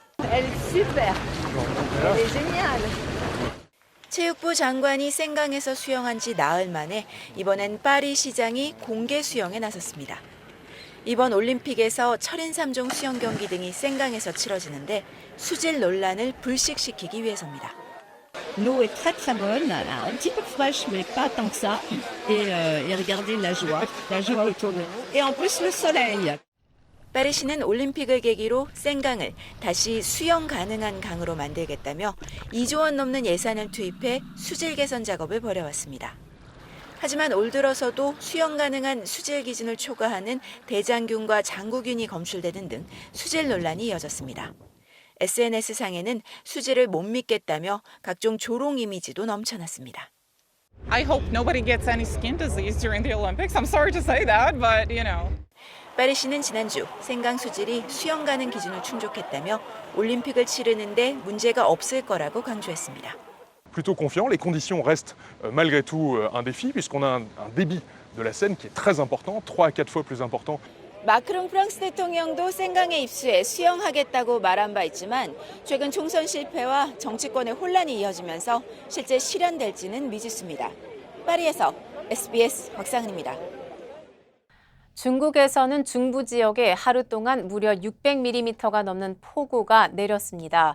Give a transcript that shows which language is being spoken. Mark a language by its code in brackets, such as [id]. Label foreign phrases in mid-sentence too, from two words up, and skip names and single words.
[ko] 체육부 장관이 센강에서 수영한 지 나흘 만에 이번엔 파리 시장이 공개 수영에 나섰습니다. 이번 올림픽에서 철인 3종 수영 경기 등이 센강에서 치러지는데 수질 논란을 불식시키기 위해서입니다. [fr] L'eau est très très bonne, un petit peu fraîche mais pas tant que ça. Et regardez la joie autour de nous. Et en plus le soleil. [ko] 파리시는 올림픽을 계기로 센강을 다시 수영 가능한 강으로 만들겠다며 2조 원 넘는 예산을 투입해 수질 개선 작업을 벌여왔습니다. 하지만 올 들어서도 수영 가능한 수질 기준을 초과하는 대장균과 장구균이 검출되는 등 수질 논란이 이어졌습니다. SNS상에는 수질을 못 믿겠다며 각종 조롱 이미지도 넘쳐났습니다. [en] I hope nobody gets any skin disease during the Olympics. I'm sorry to say that, but you know. [ko] 파리시는 지난주 생강 수질이 수영 가능 기준을 충족했다며 올림픽을 치르는데 문제가 없을 거라고 강조했습니다. [fr] Plutôt confiant, les conditions restent malgré tout un défi puisqu'on a un débit de la Seine qui est très important, 3 à 4 fois plus important. [ko] 마크롱 프랑스 대통령도 생강에 입수해 수영하겠다고 말한 바 있지만 최근 총선 실패와 정치권의 혼란이 이어지면서 실제 실현될지는 미지수입니다. 파리에서 SBS 박상은입니다. 중국에서는 중부 지역에 하루 동안 무려 600mm가 넘는 폭우가 내렸습니다.